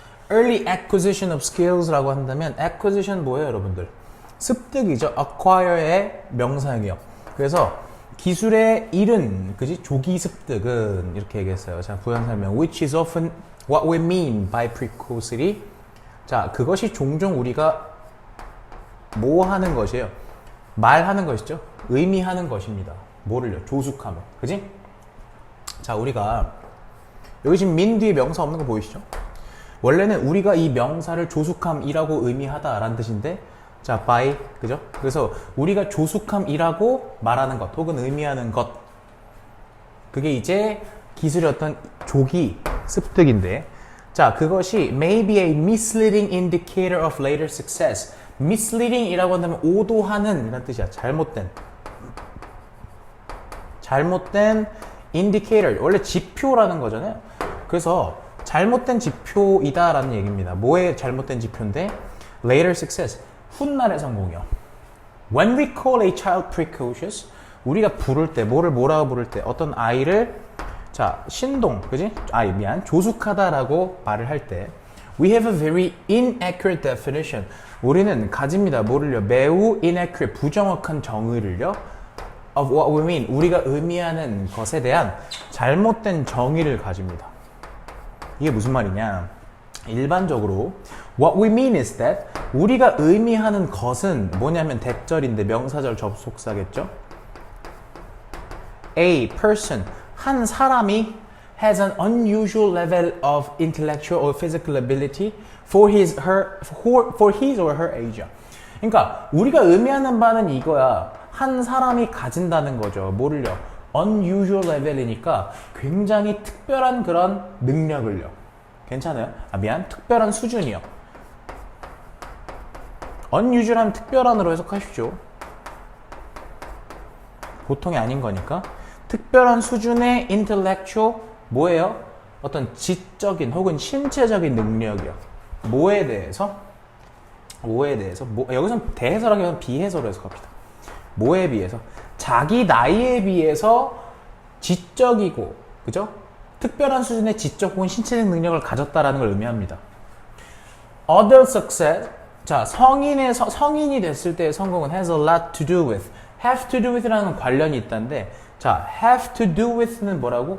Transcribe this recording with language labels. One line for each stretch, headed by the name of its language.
English: Early acquisition of skills
Korean: 라고 한다면 acquisition 뭐예요, 여러분들? 습득이죠. acquire의 명사형이요. 그래서 기술의 이른, 그지? 조기 습득은 이렇게 얘기했어요. 자, 부연 설명.
English: Which is often what we mean by precocity.
Korean: 자, 그것이 종종 우리가 뭐 하는 것이에요? 말하는 것이죠. 의미하는 것입니다. 뭐를요? 조숙함을. 그지? 자, 우리가 여기 지금 민 뒤에 명사 없는 거 보이시죠? 원래는 우리가 이 명사를 조숙함이라고 의미하다라는 뜻인데 자, by, 그죠? 그래서 우리가 조숙함이라고 말하는 것 혹은 의미하는 것 그게 이제 기술의 어떤 조기 습득인데 자, 그것이
English: may be a misleading indicator of later success.
Korean: misleading이라고 한다면 오도하는 이런 뜻이야. 잘못된 indicator, 원래 지표라는 거잖아요. 그래서 잘못된 지표이다라는 얘기입니다. 뭐의 잘못된 지표인데?
English: later success,
Korean: 훗날의 성공이요.
English: When we call a child precocious,
Korean: 우리가 부를 때, 뭐라고 부를 때, 어떤 아이를 자, 신동, 그지? 조숙하다라고 말을 할 때
English: we have a very inaccurate definition.
Korean: 우리는 가집니다. 뭐를요? 매우 inaccurate, 부정확한 정의를요.
English: of what we mean.
Korean: 우리가 의미하는 것에 대한 잘못된 정의를 가집니다. 이게 무슨 말이냐? 일반적으로
English: what we mean is that
Korean: 우리가 의미하는 것은 뭐냐면 대절인데 명사절 접속사겠죠?
English: A person,
Korean: 한 사람이
English: has an unusual level of intellectual or physical ability for his or her age.
Korean: 그러니까 우리가 의미하는 바는 이거야. 한 사람이 가진다는 거죠. 뭐를요? unusual level이니까 굉장히 특별한 그런 능력을요. 괜찮아요? 특별한 수준이요. unusual하면 특별한으로 해석하십시오. 보통이 아닌 거니까. 특별한 수준의 intellectual 뭐예요? 어떤 지적인 혹은 신체적인 능력이요. 뭐에 대해서? 여기서는 대해설하기보다는 비해설로 해석합니다. 뭐에 비해서? 자기 나이에 비해서 지적이고, 그죠? 특별한 수준의 지적 혹은 신체적 능력을 가졌다라는 걸 의미합니다. Other success, 자, 성인이 됐을 때의 성공은
English: has a lot to do with,
Korean: have to do with라는 관련이 있다는데, 자, have to do with는 뭐라고?